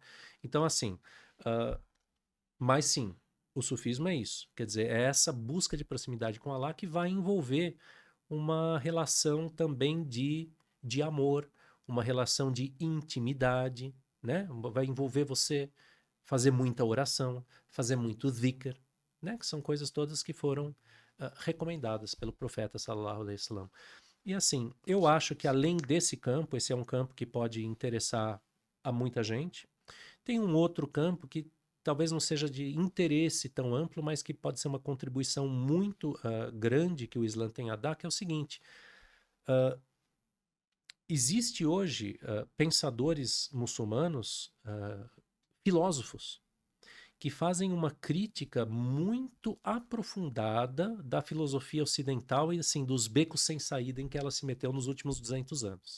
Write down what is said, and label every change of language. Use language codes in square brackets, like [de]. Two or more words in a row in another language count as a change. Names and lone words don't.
[pt] Então assim, mas sim, o sufismo é isso, quer dizer, é essa busca de proximidade com Alá que vai envolver uma relação também de amor, uma relação de intimidade, né? Vai envolver você fazer muita oração, fazer muito dhikr, né? Que são coisas todas que foram recomendadas pelo profeta [ar] صلى الله عليه وسلم. [pt] E assim, eu acho que além desse campo, esse é um campo que pode interessar a muita gente. Tem um outro campo que talvez não seja de interesse tão amplo, mas que pode ser uma contribuição muito grande que o Islã tem a dar, que é o seguinte. Existe hoje pensadores muçulmanos, filósofos, que fazem uma crítica muito aprofundada da filosofia ocidental e assim dos becos sem saída em que ela se meteu nos últimos 200 anos.